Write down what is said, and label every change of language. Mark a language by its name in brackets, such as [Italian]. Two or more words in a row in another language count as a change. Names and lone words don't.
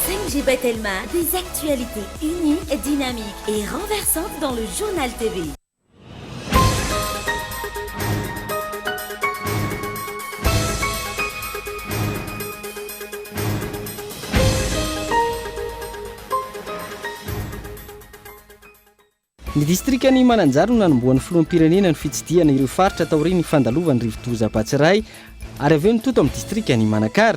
[French] LGB Telma, des actualités uniques, dynamiques et renversantes dans le journal TV. [Malagasy] Ny distrikany Mananjary no nanomboan'ny filoham-pirenena ny fitsidihana ireo faritra taorian'ny fandalovan'ny rivodoza Batsiray ary avy eo nitoto amin'ny distrikany Manakara.